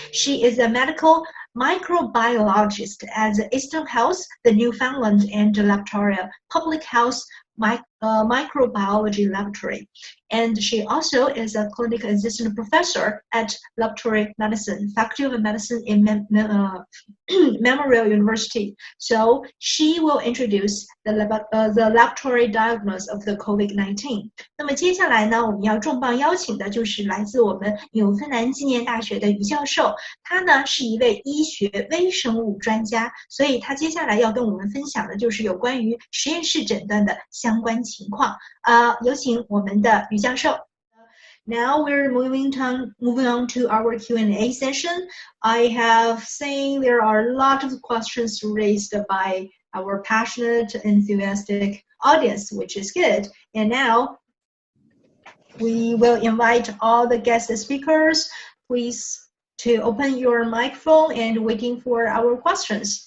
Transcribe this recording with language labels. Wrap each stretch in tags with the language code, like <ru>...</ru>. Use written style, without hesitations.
<en>She is a medical microbiologist at Eastern Health, the Newfoundland and Labrador Public Health Microbiology Laboratory. And she also is a clinical assistant professor at Laboratory Medicine, Faculty of Medicine in Memorial University. So she will introduce the laboratory diagnosis of the COVID-19.</en> <zh>那么接下来呢，我们要重磅邀请的就是来自我们纽芬兰纪念大学的于教授，他呢是一位医学微生物专家，所以他接下来要跟我们分享的就是有关于实验室诊断的相关情况。有请我们的于教授。</zh> <en>Now we're moving on to our Q&A session. I have seen there are a lot of questions raised by our passionate, enthusiastic audience, which is good. And now we will invite all the guest speakers, please, to open your microphone and waiting for our questions.</en>